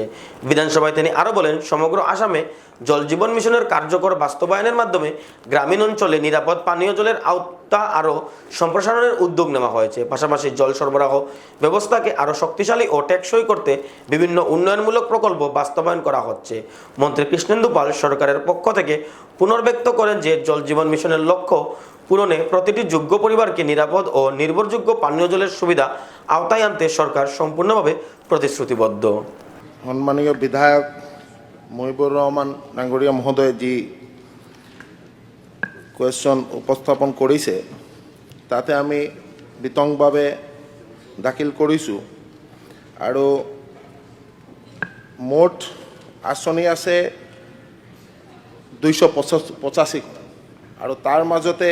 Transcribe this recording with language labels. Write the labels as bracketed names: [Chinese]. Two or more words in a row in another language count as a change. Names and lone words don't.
[Bangla] বিধানসভায় তিনি আরও বলেন সমগ্র আসামে জল জীবন মিশনের কার্যকর বাস্তবায়নের মাধ্যমে গ্রামীণ অঞ্চলে নিরাপদ পানীয় জলের আওতা আরও সম্প্রসারণের উদ্যোগ নেওয়া হয়েছে পাশাপাশি জল সরবরাহ ব্যবস্থাকে আরও শক্তিশালী ও টেকসই করতে বিভিন্ন উন্নয়নমূলক প্রকল্প বাস্তবায়ন করা হচ্ছে মন্ত্রী কৃষ্ণেন্দু পাল সরকারের পক্ষ থেকে পুনর্ব্যক্ত করেন যে জল জীবন মিশনের লক্ষ্য পূরণে প্রতিটি যোগ্য পরিবারকে নিরাপদ ও নির্ভরযোগ্য পানীয় জলের সুবিধা আওতায় আনতে সরকার সম্পূর্ণভাবে প্রতিশ্রুতিবদ্ধ [Assamese] সন্মানীয় বিধায়ক মহিবুর রহমান ডাঙৰীয়া মহোদয়ে যি কুৱেশ্যন উপস্থাপন কৰিছে তাতে আমি বিতংভাৱে দাখিল কৰিছোঁ আৰু মুঠ আঁচনি আছে 285 আৰু তাৰ মাজতে